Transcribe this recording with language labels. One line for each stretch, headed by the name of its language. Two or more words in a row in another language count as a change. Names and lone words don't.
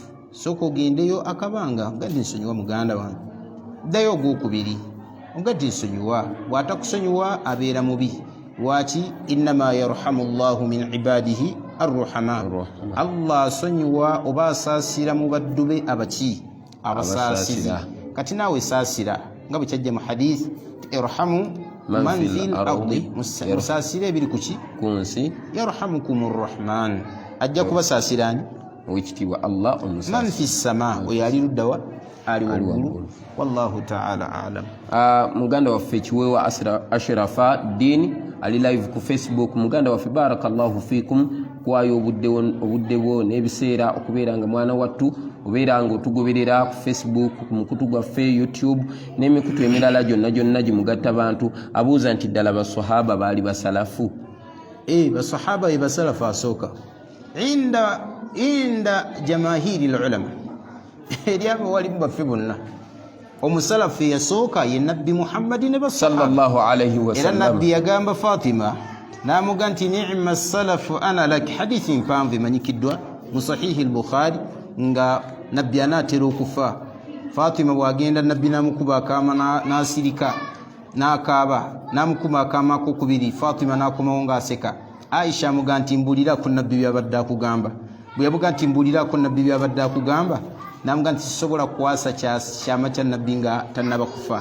Ganda: Sooka ogendeyo akabanga ogadde nsonyiwa muganda wange, ddayo ogwokubiri ogadde nsonyiwa. Bw'atakusonyiwa abeera mubi. Lwaki?
Arabic: إنما يرحم الله من عباده الرحماء.
Ganda: Allah asonyiwa oba asaasira mu baddu be abaki abasaasizi. Kati naawe saasira nga bwe kyajja mu hadith,
Arabic: ارحموا من في الأرض,
Ganda: musaasire ebiri kuki ku nsi,
Arabic: يرحمكم الرحمن,
Ganda: ajja kubasaasirani owekitiibwa Allah omusaasi.
Arabic: من في السماء,
Ganda: oyo ali luddawa ali waggulu.
Arabic: والله تعالى أعلم.
Ganda: Muganda waffe ekiweewa Ashrafa Deen ali live ku Facebook. Muganda waffe
Arabic: بارك الله فيكم
Ganda: kwayo obudde bwo n'ebiseera okubeera nga mwana wattu obeera nga otugoberera ku Facebook, ku mukutu gwaffe YouTube n'emikutu emirala gyonna gimugatta bantu. Abuuza nti ddala basahaba baali basalafu? Basahaba be basalafu asooka
Arabic: عند جماهير العلماء
Ganda: eri abo walimu baffe bonna. Omusalafu yasooka ye nabbi Muhammadin
Arabic: صلى الله عليه وسلم.
Ganda: Era nabbi yagamba Fatima namuga nti
Arabic: نعم السلف أنا لك.
Ganda: Hadithi mpanvu emanyikiddwa mu sahihi al-Bukhari nga nabbi anaatera okufa. Fatima bwagenda nabbi namukuba akaama nasirika n'akaaba, namukuba akaama akokubiri. Fatima nakomawo ng'aseka. Aisha amuga nti mbulirako nabbi byabadde akugamba. Bwe yamuga nti mbulirako nabbi byabadde akugamba, namuga nti sisobola kukwasa kyama kya nabbi nga tannaba kufa.